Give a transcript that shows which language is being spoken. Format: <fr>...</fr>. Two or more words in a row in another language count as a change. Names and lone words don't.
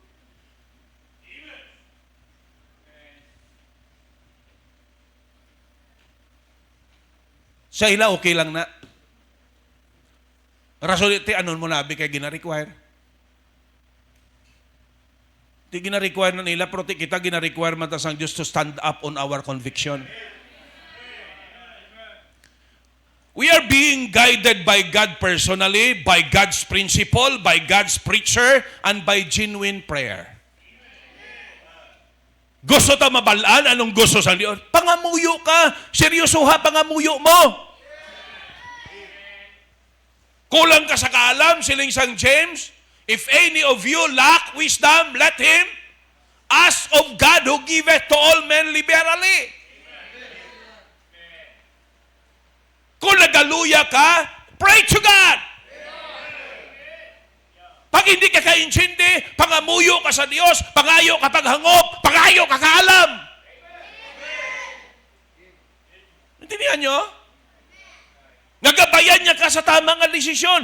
<hil>Sa ila, okay lang na. Rason iti, anon mo nabi kay gina-require? Di gina-require na nila, pero kita gina-require man tas ang Diyos</hil> <en>to stand up on our conviction. We are being guided by God personally, by God's principle, by God's preacher, and by genuine prayer.</en> <hil>Gusto ta mabalaan? Anong gusto sa Diyos? Pangamuyo ka. Seryoso ha, pangamuyo mo. Kulang ka sa kaalam, siling sang James.</hil> <en>If any of you lack wisdom, let him ask of God who giveth to all men liberally.</en> <hil>Kung nagaluya ka,</hil> <en>pray to God.</en> <hil>Pag hindi ka kaintindi, pangamuyo ka sa Diyos, pangayo ka paghangop, pangayo ka kaalam. Intindihan nyo? Nagabayan niya ka sa tamang nga desisyon.</hil>